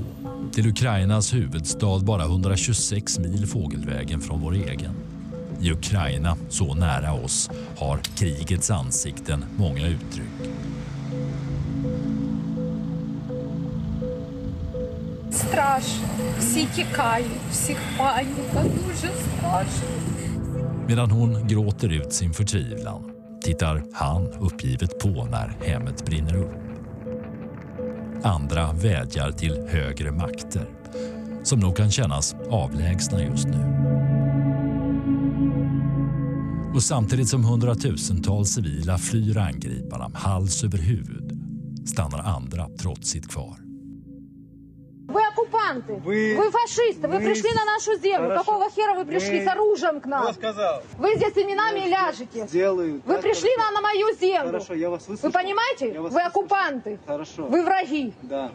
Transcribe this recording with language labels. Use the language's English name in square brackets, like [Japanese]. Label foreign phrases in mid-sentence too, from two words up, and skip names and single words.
[Swedish] Till Ukrainas huvudstad bara 126 mil fågelvägen från vår egen. I Ukraina, så nära oss, har krigets ansikten många uttryck. [Ukrainian] Страшно. Всі тікають, всіх паніка, дуже страшно. [Swedish] Medan hon gråter ut sin förtvivlan tittar han uppgivet på när hemmet brinner upp. Andra vädjar till högre makter som nog kan kännas avlägsna just nu. Och samtidigt som hundratusentals civila flyr angriparna hals över huvud stannar andra trotsigt kvar. [Russian] Вы оккупанты, вы фашисты, вы пришли на нашу землю. Какого хера вы пришли с оружием к нам? Кто сказал? Вы здесь именами ляжете. Сделаю. Вы пришли на мою землю. Хорошо, я вас выслушал. Вы понимаете? Вы оккупанты. Хорошо. Вы враги. Да.